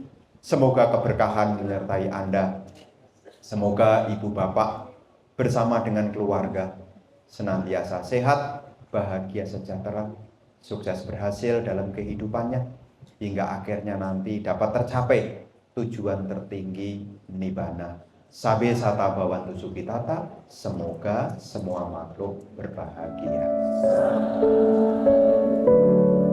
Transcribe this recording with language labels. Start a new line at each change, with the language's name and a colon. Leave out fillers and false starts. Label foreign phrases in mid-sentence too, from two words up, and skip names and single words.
Indonesian: Semoga keberkahan menyertai Anda. Semoga ibu bapak bersama dengan keluarga senantiasa sehat, bahagia, sejahtera, sukses berhasil dalam kehidupannya, hingga akhirnya nanti dapat tercapai tujuan tertinggi Nibbana.
Pali: Sabe sata bhavantu sukhitata,
Indonesian: semoga semua makhluk berbahagia.